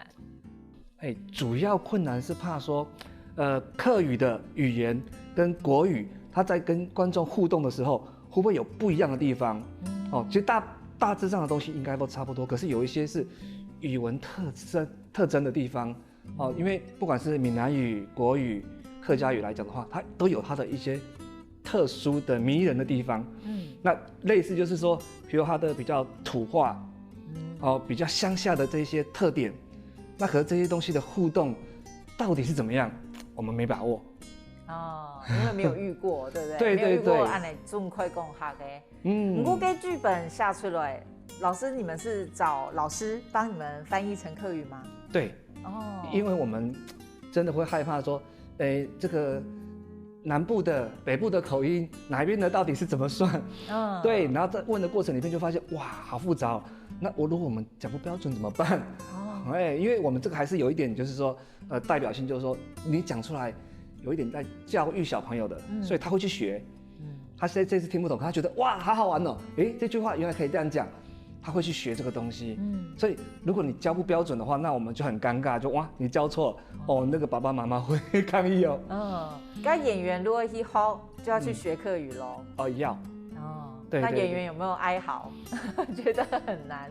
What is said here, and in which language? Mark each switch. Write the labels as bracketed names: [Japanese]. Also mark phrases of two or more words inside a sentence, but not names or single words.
[Chinese] 主要困難是怕說，客語的語言跟國語，他在跟觀眾互動的時候，會不會有不一樣的地方？其實大致上的東西應該都差不多，可是有一些是語文特徵的地方。因為不管是閩南語、國語、客家語來講的話，它都有它的一些特殊的迷人的地方。那類似就是說，比如它的比較土話，比較鄉下的這些特點。那和這些東西的互動到底是怎麼樣？我們沒把握。因為沒有遇過，對不對？對。沒有遇過按你中快講下嘅。不過給劇本下出來，老師你們是找老師幫你們翻譯成客語嗎？對。因為我們真的會害怕說，這個南部的、北部的口音，哪邊的到底是怎麼算？對。然後在問的過程裡面就發現，哇，好複雜哦。那如果我們講不標準怎麼辦？因為我們這個還是有一點，就是說，代表性，就是說，你講出來有一點在教育小朋友的，所以他會去學。他現在這次聽不懂，他覺得哇，好好玩哦，這句話原來可以這樣講。他会去学这个东西。所以如果你教不标准的话，那我们就很尴尬，就哇，你教错了哦，那个爸爸妈妈会抗议哦。那演员如果去学，就要去学客语咯。哦，要。对，那演员有没有哀嚎？觉得很难。